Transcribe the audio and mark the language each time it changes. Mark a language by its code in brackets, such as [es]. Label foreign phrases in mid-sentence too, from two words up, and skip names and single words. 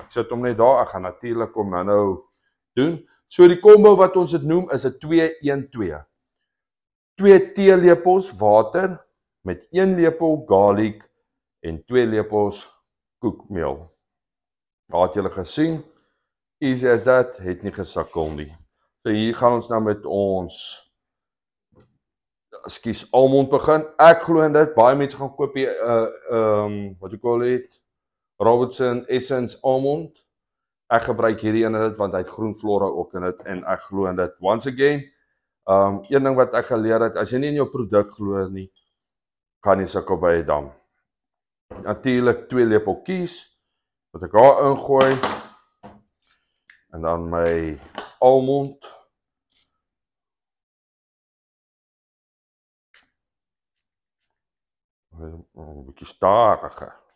[af] Ek sit hom net daar, ek gaan natuurlik hom nou doen. So die combo wat ons dit noem is 'n 2-1-2. 2 teelepels water met 1 lepel garlic en 2 lepels koekmeel. Daar het julle gesien, [en] easy as that, [af] het nie gesukkel nie. So hier gaan ons nou met ons almond begin. Ek glo in dit, baie mense gaan koop hier [en] what you call it, [af] Robertson Essence almond. Ek gebruik hierdie in dit want hy het groen flora ook in dit en ek glo in dit. [en] Once again, [af] een ding wat ek geleer het, as jy nie in jou produk glo nie, gaan jy sukkel by 'n dam. Natuurlik 2 lepeltjies wat ek daar ingooi en dan my almond. Een bietjie stadiger.